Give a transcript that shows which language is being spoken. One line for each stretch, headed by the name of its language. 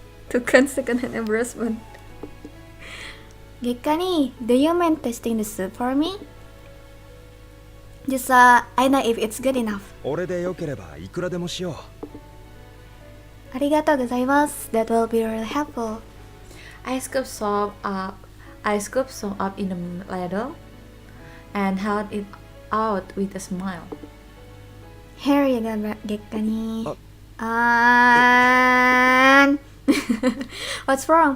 English: Tukang second hand embarrassment. Gekka ni, do you mind tasting the soup for me? Just I know if it's good enough.
Japanese: 俺でよければいくらでもしよう。ありがとうございます。
English: That will be really helpful. I scooped some up in a ladle and held it out with a smile. Here you go, Gekka ni. And what's wrong?